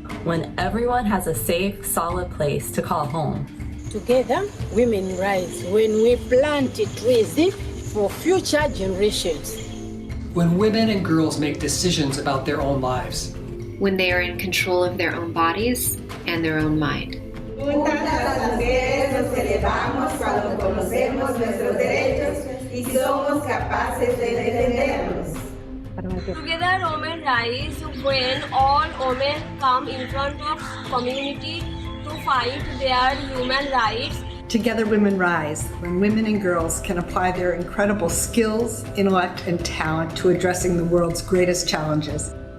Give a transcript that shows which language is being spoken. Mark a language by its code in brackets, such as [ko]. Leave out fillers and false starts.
[en] when everyone has a safe, solid place to call home. Together, women rise when we plant trees for future generations. When women and girls make decisions about their own lives. When they are in control of their own bodies and their own mind. [es] Juntas las mujeres nos elevamos cuando conocemos nuestros derechos y somos capaces de defendernos. [en] Together, women rise when all women come in front of community to fight their human rights. Together, women rise when women and girls can apply their incredible skills, intellect, and talent to addressing the world's greatest challenges.